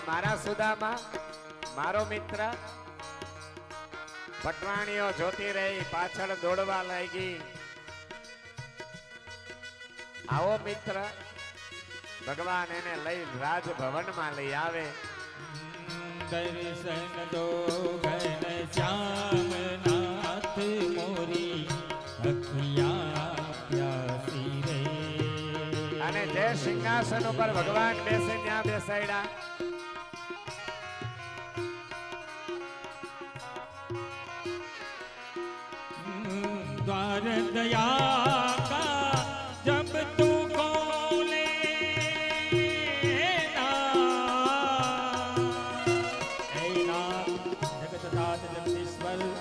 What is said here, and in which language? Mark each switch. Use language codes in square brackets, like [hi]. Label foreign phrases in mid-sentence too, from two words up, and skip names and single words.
[gu] મારા સુદામા, મારો મિત્ર. પટવાણીઓ જોતી રહી, પાછળ દોડવા લાગી. આવો મિત્ર. ભગવાન એને લઈ રાજભવનમાં લઈ આવે. [hi] दर्शन दो घन श्याम नाथ मोरी अखियाँ प्यासी रे. [gu] અને જે સિંહાસન ઉપર ભગવાન બેસે ત્યાં બેસાડ્યા. [hi] द्वार दया का जब तू खोले जगतनाथ जगदीश्वर